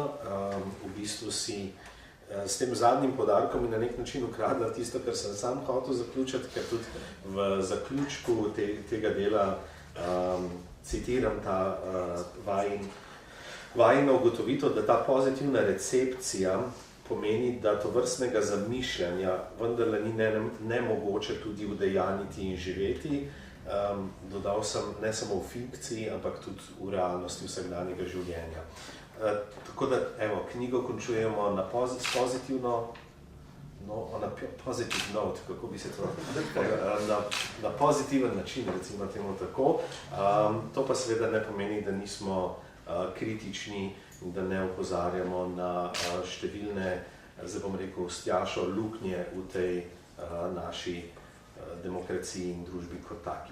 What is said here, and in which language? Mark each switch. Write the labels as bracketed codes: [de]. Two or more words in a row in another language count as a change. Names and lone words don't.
[sl] V bistvu si s tem zadnjim podarkom in na nek način ukradla tisto, kar sem sam hotel zaključiti, ker tudi v zaključku tega dela citiram ta vajino ugotovitev, da ta pozitivna recepcija pomeni, da tovrstnega zamišljanja vendarle ni nemogoče tudi udejaniti in živeti. Dodal sem ne samo v fikciji, ampak tudi v realnosti vsakdanjega življenja. Tako da, evo, knjigo končujemo na pozitivno, [en] on a positive note, [sl] kako bi se to, na pozitiven način, recimo temu tako. To pa seveda ne pomeni, da nismo kritični in da ne opozarjamo na številne, zdaj bom rekel, stjašo luknje v tej naši demokraciji in družbi kot taki.